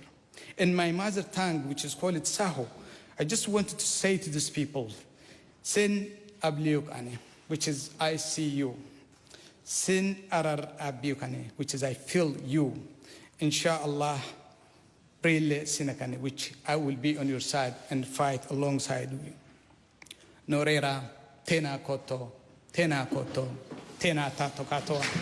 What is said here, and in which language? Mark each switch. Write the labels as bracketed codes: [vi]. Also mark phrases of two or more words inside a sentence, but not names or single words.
[en] In my mother tongue, which is called Saho, I just wanted to say to these people, [ssy] Sin abliukane, [en] which is I see you. [ssy] Sin arar abiukane, [en] which is I feel you. Inshallah, [ssy] Prile sinakane, [en] which I will be on your side and fight alongside you. [mi] Norera, tena koto, tena koto, tena tato katoa.